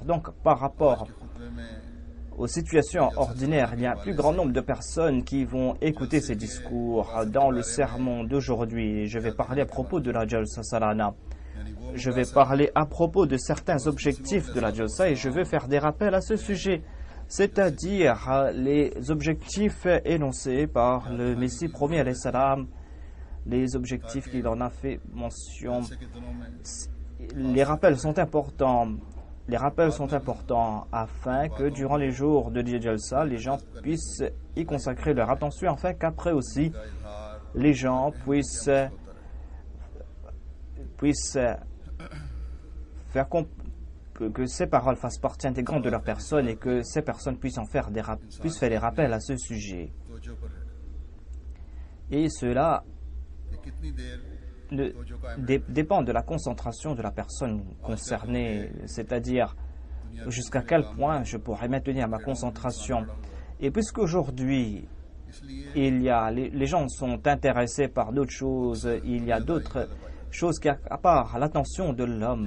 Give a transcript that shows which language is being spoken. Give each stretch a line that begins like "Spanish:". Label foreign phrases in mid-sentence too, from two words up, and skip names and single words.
French: Donc, par rapport
Urdu: خطبے میں
French: aux situations ordinaires, il y a un plus grand nombre de personnes qui vont écouter ces discours. Dans le sermon d'aujourd'hui, je vais parler à propos de la Jalsa Salana. Je vais parler à propos de certains objectifs de la Jalsa et je vais faire des rappels à ce sujet, c'est-à-dire les objectifs énoncés par le Messie premier
Arabic: عليه السلام,
French: les objectifs qu'il en a fait mention.
Urdu: جلسے کے دنوں میں
French: Les rappels sont importants. Les rappels sont importants afin que durant les jours de Jalsa, les gens puissent y consacrer leur attention, afin qu'après aussi, les gens puissent faire que ces paroles fassent partie intégrante de leur personne et que ces personnes puissent faire des rappels à ce sujet.
Urdu: توجہ پر ہے
French: Et cela
Urdu: کہ کتنی دیر
French: dépend de la concentration de la personne concernée, c'est-à-dire jusqu'à quel point je pourrais maintenir ma concentration. Et puisqu'aujourd'hui, les gens sont intéressés par d'autres choses, il y a d'autres choses qui accaparent l'attention de l'homme.